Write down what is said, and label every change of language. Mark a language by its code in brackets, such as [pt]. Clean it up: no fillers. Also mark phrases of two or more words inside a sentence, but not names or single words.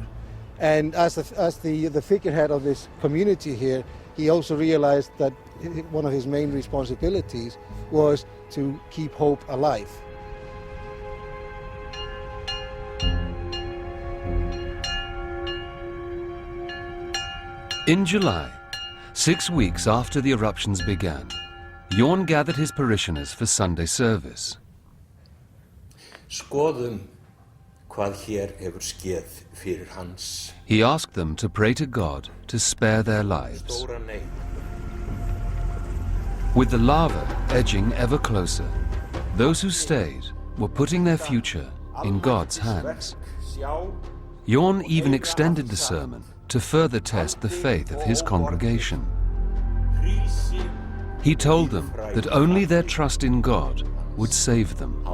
[en] And as the figurehead of this community here, he also realized that one of his main responsibilities was to keep hope alive. In July, 6 weeks after the eruptions began, Jón gathered his parishioners for Sunday service. [is] Skoðum hvað hér hefur skeð fyrir hans. [en] He asked them to pray to God to spare their lives. [is] Stóra neyð. [en] With the lava edging ever closer, those who stayed were putting their future in God's hands. Jón even extended the sermon to further test the faith of his congregation. He told them that only their trust in God would save them.